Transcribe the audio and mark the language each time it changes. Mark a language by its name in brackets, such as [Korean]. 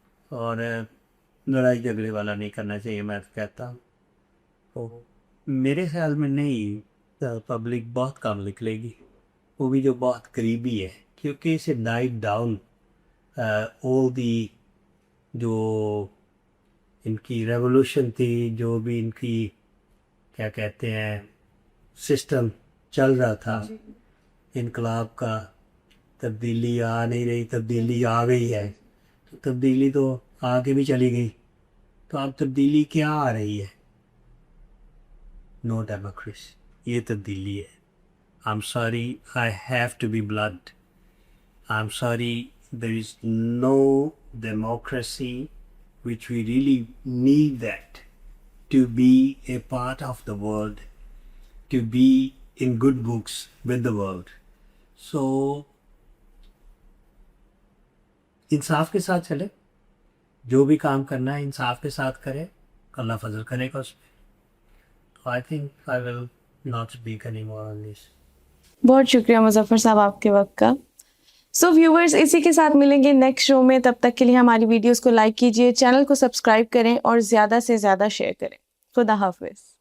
[Urdu] اور لڑائی جھگڑے والا نہیں کرنا چاہیے. میں تو کہتا ہوں تو میرے خیال میں نہیں, پبلک بہت کم نکلے گی, وہ بھی جو بہت قریبی ہے, کیونکہ اسے نائٹ ڈاؤن all دی جو ان کی ریولوشن تھی, جو بھی ان کی کیا کہتے ہیں سسٹم چل رہا تھا انقلاب کا, تبدیلی آ نہیں رہی, تبدیلی آ گئی ہے. تو تبدیلی تو آ کے بھی چلی گئی, تو اب تبدیلی کیا آ رہی ہے؟ نو ڈیموکریسی, یہ تبدیلی ہے. [English] I'm sorry, I have to be blunt. I'm sorry, there is no democracy which we really need that to be a part of the world, to be in good books with the world. [Urdu] So, انصاف کے ساتھ چلے, جو بھی کام کرنا ہے انصاف کے ساتھ کرے, اللہ فضل کرے گا اس میں. [English] I think I will not speak anymore on this. [Urdu] بہت شکریہ مظفر صاحب آپ کے وقت کا. سو ویورز, اسی کے ساتھ ملیں گے نیکسٹ شو میں. تب تک کے لیے ہماری ویڈیوز کو لائک کیجیے, چینل کو سبسکرائب کریں اور زیادہ سے زیادہ شیئر کریں. خدا حافظ.